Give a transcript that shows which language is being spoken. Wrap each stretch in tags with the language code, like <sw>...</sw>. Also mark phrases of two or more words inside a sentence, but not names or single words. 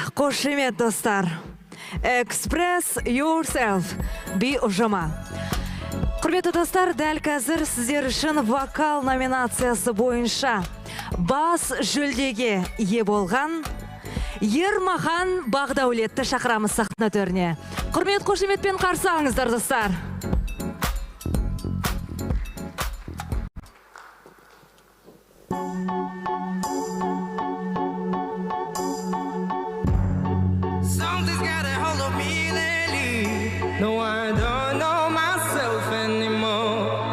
<kk>Қошемет достар.</kk> <en>Express yourself.</en> <kk>Би ұжыма. Құрметті достар, дәл қазір сіздер үшін вокал номинациясы бойынша бас жүлдеге ие болған Ермахан Бағдаулетті шақырамыз сахна төріне. Құрмет қошеметпен қарсы алыңыздар достар.</kk> <en>Something's got a hold of me lately. No, I don't know myself anymore.</en>